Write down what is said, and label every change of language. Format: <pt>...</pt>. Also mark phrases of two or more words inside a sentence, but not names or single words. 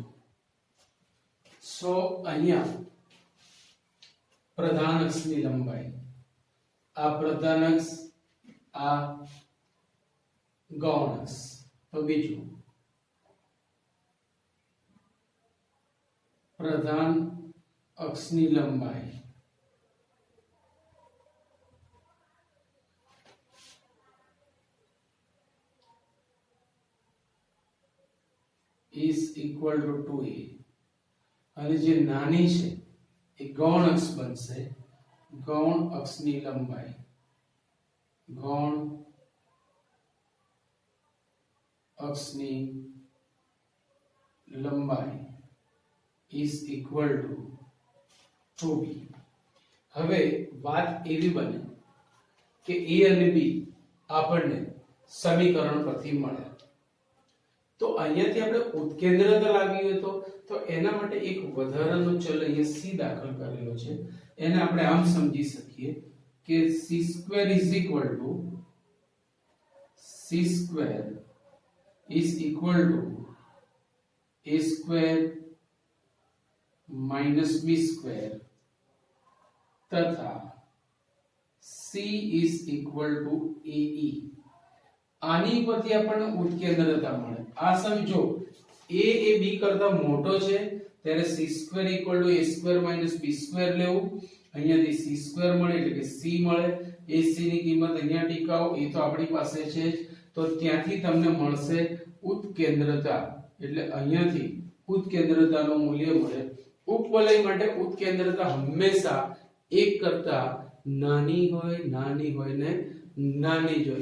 <gu>સો અહીંયા પ્રધાન અક્ષની લંબાઈ, આ પ્રધાન અક્ષ, આ ગૌણ અક્ષ. તો બીજું પ્રધાન અક્ષની લંબાઈ</gu> <en>is equal to 2a.</en> <gu>અને જે નાની છે એ ગૌણ અક્ષ બનશે. ગૌણ અક્ષની લંબાઈ, ગૌણ અક્ષની લંબાઈ</gu> <en>is equal to 2b.</en> <gu>હવે વાત એવી બને કે a અને b આપણને સમીકરણ પરથી મળે. તો અહીંયાથી આપણે ઉત્કેન્દ્રતા લાવી હોય તો એના માટે એક વધારાનો ચલ અહીંયા c દાખલ કરેલો છે. એને આપણે આમ સમજી શકીએ કે</gu> <en>c² is equal to a² minus b²</en> <gu>તથા</gu> <en>c is equal to ae.</en> <gu>આની પરથી આપણને ઉત્કેન્દ્રતા મળે. આ સમજો a એ b કરતા મોટો છે ત્યારે</gu> <en>c² equal to a² minus b²</en> <gu>લેવું. અહીંયાથી c² મળે એટલે કે c મળે. ac ની કિંમત અહીંયા ટીકાઓ, એ તો આપણી પાસે છે જ. તો ત્યાંથી તમને મળશે ઉત્કેન્દ્રતા. એટલે અહીંયાથી ઉત્કેન્દ્રતાનું મૂલ્ય મળે. ઉપવલય માટે ઉત્કેન્દ્રતા હંમેશા 1 કરતા નાની હોય ને નાની જ હોય.</gu>